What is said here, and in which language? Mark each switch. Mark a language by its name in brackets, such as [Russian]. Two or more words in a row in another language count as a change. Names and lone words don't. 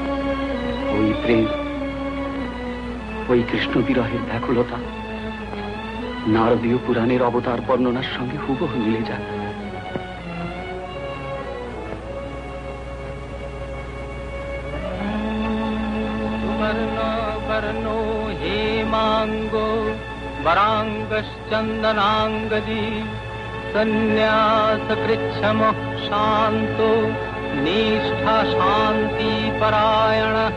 [Bangla] ওই প্রেম, ওই কৃষ্ণ বিরহের ব্যাকুলতা, নারদীয় পুরাণের অবতার বর্ণনার সঙ্গে হুবহু মিলে যায়। [Sanskrit] वर्णो हेमांगो वरांगश्चंदनांगदी संन्यासकृच्छम शांतो निष्ठा शांति परायण